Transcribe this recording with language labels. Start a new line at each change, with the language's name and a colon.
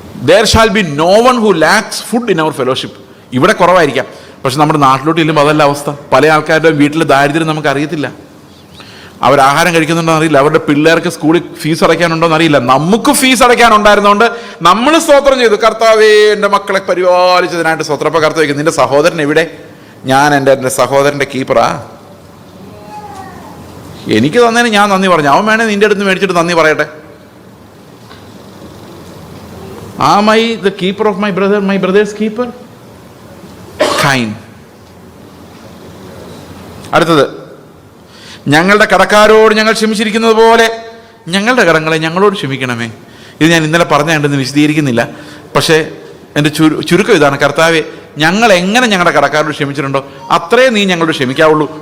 English: There shall be no one who lacks food in our fellowship.
Malayalam: ഇവിടെ കുറവായിരിക്കാം, പക്ഷെ നമ്മുടെ നാട്ടിലോട്ട് ചെല്ലുമ്പോൾ അതല്ല അവസ്ഥ. പല ആൾക്കാരുടെ വീട്ടിൽ ദാരിദ്ര്യം നമുക്ക് അറിയത്തില്ല. അവർ ആഹാരം കഴിക്കുന്നുണ്ടോ എന്നറിയില്ല, അവരുടെ പിള്ളേർക്ക് സ്കൂളിൽ ഫീസ് അടയ്ക്കാനുണ്ടോ എന്നറിയില്ല. നമുക്ക് ഫീസ് അടയ്ക്കാനുണ്ടായിരുന്നതുകൊണ്ട് നമ്മൾ സ്തോത്രം ചെയ്തു, കർത്താവേ എൻ്റെ മക്കളെ പരിപാലിച്ചതിനായിട്ട് സ്തോത്രം. അപ്പോൾ കർത്താവ് ചോദിക്കും, നിന്റെ സഹോദരൻ എവിടെ? ഞാൻ എൻ്റെ സഹോദരൻ്റെ കീപ്പറാ. എനിക്ക് തന്നതിന് ഞാൻ നന്ദി പറഞ്ഞു, അവൻ വേണേ നിന്റെ അടുത്ത് മേടിച്ചിട്ട് നന്ദി പറയട്ടെ.
English: Am I the keeper of my brother, my brother's keeper? Kind.
Malayalam: അടുത്തത്, ഞങ്ങളുടെ കടക്കാരോട് ഞങ്ങൾ ക്ഷമിച്ചിരിക്കുന്നത് പോലെ ഞങ്ങളുടെ കടങ്ങളെ ഞങ്ങളോട് ക്ഷമിക്കണമേ. ഇത് ഞാൻ ഇന്നലെ പറഞ്ഞുകൊണ്ടെന്ന് വിശദീകരിക്കുന്നില്ല, പക്ഷേ എൻ്റെ ചുരുക്കം ഇതാണ്. കർത്താവെ, ഞങ്ങൾ എങ്ങനെ ഞങ്ങളുടെ കടക്കാരോട് ക്ഷമിച്ചിട്ടുണ്ടോ അത്രയും നീ ഞങ്ങളോട് ക്ഷമിക്കാവുള്ളൂ.